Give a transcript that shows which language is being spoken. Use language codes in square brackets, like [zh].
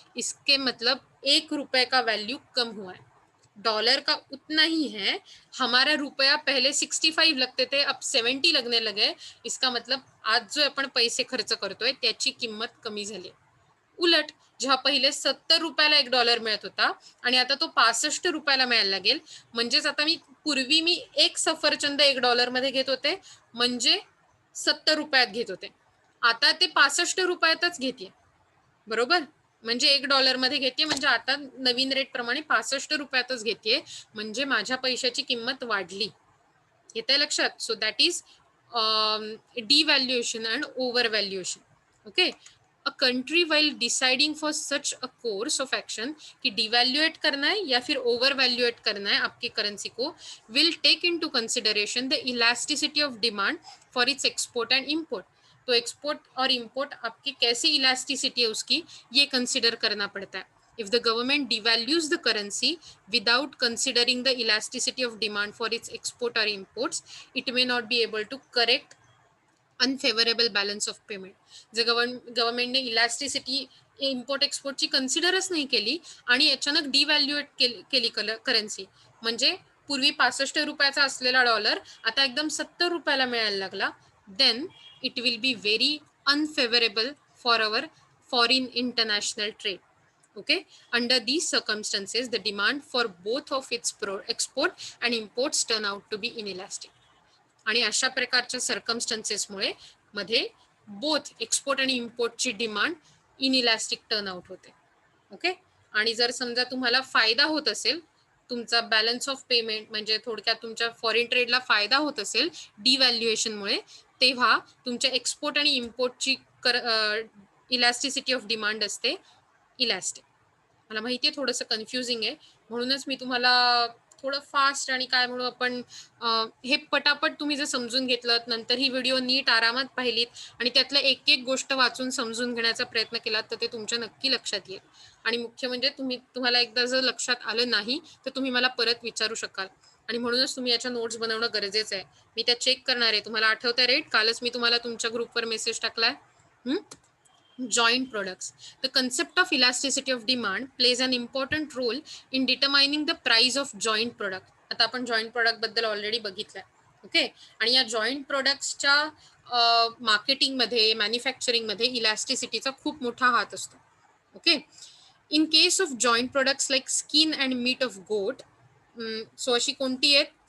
[hi] इसके मतलब ₹1 का वैल्यू कम हुआ है। डॉलर का उतना ही है, हमारा रुपया पहले 65 लगते थे, अब 70 लगने लगे। इसका मतलब आज जो [mr] आपण पैसे खर्च करतोय त्याची किंमत कमी झाली। उलट जेव्हा पहिले 70 रुपयाला $1 मिळत होता आणि आता तो 65 रुपयाला मिळायला लागेल, म्हणजेच आता पूर्वी मी एक सफरचंद $1 मध्ये घेत होते, म्हणजे 70 रुपयात घेत होते, आता ते 65 रुपयातच घेते, बरोबर? म्हणजे $1 मध्ये घेते, म्हणजे आता नवीन रेट प्रमाणे 65 रुपयातच घेते, म्हणजे माझ्या पैशाची किंमत वाढली. येतंय लक्षात? [en] So that is devaluation and overvaluation. Okay, a country while deciding for such a course of action [hi] कि डिवैल्यूएट करना है या फिर ओवरवैल्यूएट करना है आपकी करेंसी को, [en] will take into consideration the elasticity of demand for its export and import. [hi] तो एक्सपोर्ट और इंपोर्ट आपकी कैसी इलास्टिसिटी है उसकी, ये कंसिडर करना पड़ता है. [en] If the government devalues the currency without considering the elasticity of demand for its export or imports, it may not be able to correct unfavourable balance of payment. [mr] जर गव्हर्नमेंटने इलास्टिसिटी इम्पोर्ट एक्सपोर्टची कन्सिडरच नाही केली आणि अचानक डिव्हॅल्युएट केली करन्सी, म्हणजे पूर्वी 65 रुपयाचा असलेला डॉलर आता एकदम 70 रुपयाला मिळायला लागला, [en] Then it will be very unfavourable for our foreign international trade. Okay, under these circumstances the demand for both of its export and imports turn out to be inelastic. [mr] आणि अशा प्रकारच्या सर्कमस्टन्सेसमुळे मध्ये बोथ एक्सपोर्ट आणि इम्पोर्टची demand inelastic turn out होते. Okay, आणि जर समजा तुम्हाला फायदा होत असेल, तुमचा बॅलन्स ऑफ पेमेंट म्हणजे थोडक्यात तुमच्या फॉरेन ट्रेडला फायदा होत असेल डिव्हॅल्युएशनमुळे, तेव्हा तुमच्या एक्सपोर्ट आणि इम्पोर्टची इलास्टिसिटी ऑफ डिमांड असते इलास्टिक. मला माहिती आहे थोडंसं कन्फ्युजिंग आहे, म्हणूनच मी तुम्हाला थोडं फास्ट आणि काय म्हणू आपण हे पटापट तुम्ही जर समजून घेतलं, नंतर ही व्हिडिओ नीट आरामात पाहिलीत आणि त्यातलं एक एक गोष्ट वाचून समजून घेण्याचा प्रयत्न केलात तर ते तुमच्या नक्की लक्षात येईल. आणि मुख्य म्हणजे तुम्हाला एकदा जर लक्षात आलं नाही तर तुम्ही मला परत विचारू शकाल, आणि म्हणूनच तुम्ही याच्या नोट्स बनवणं गरजेचं आहे. मी त्या चेक करणार आहे. तुम्हाला आठवतंय राईट, कालच मी तुम्हाला तुमच्या ग्रुपवर मेसेज टाकलाय. [en] Joint products. The concept of elasticity of demand plays an important role in determining the price of joint product. [mr] आता आपण जॉईंट प्रोडक्ट बद्दल ऑलरेडी बघितलंय. ओके, आणि या जॉईंट प्रोडक्ट्सच्या मार्केटिंगमध्ये, मॅन्युफॅक्चरिंगमध्ये इलास्टिसिटीचा खूप मोठा हात असतो. [en] okay, in case of joint products like skin and meat of goat, [mr] so अशी कोणती आहेत?